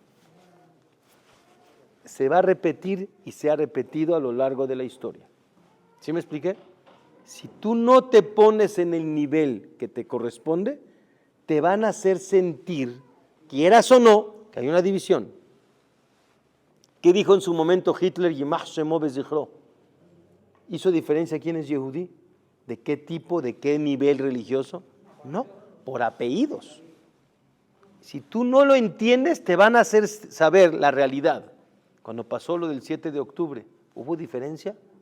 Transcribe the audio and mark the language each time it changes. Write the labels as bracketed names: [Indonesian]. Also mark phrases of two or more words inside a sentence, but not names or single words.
[Spanish] Se va a repetir y se ha repetido a lo largo de la historia. ¿Sí me expliqué? Si tú no te pones en el nivel que te corresponde, te van a hacer sentir, quieras o no, que hay una división. ¿Qué dijo en su momento Hitler? [Hebrew] ימח שמו בזכרו. [Spanish] ¿Hizo diferencia quién es yehudí? ¿De qué tipo, de qué nivel religioso? No, por apellidos. Si tú no lo entiendes, te van a hacer saber la realidad. Cuando pasó lo del 7 de octubre, ¿hubo diferencia?